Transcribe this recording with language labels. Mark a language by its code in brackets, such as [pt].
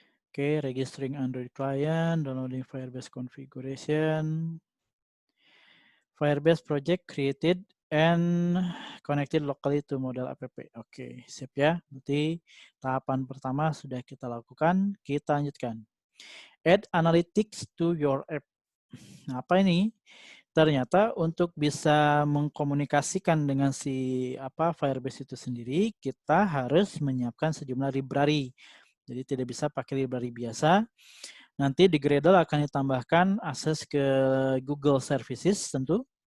[en] Oke, registering Android client, downloading Firebase configuration, Firebase project created and connected locally to model app. [id] Oke, sip ya. Berarti tahapan pertama sudah kita lakukan. Kita lanjutkan. [en] Add analytics to your app. [id] Nah, apa ini? Ternyata untuk bisa mengkomunikasikan dengan Firebase itu sendiri, kita harus menyiapkan sejumlah library. Jadi tidak bisa pakai library biasa. Nanti di Gradle akan ditambahkan akses ke Google Services tentu.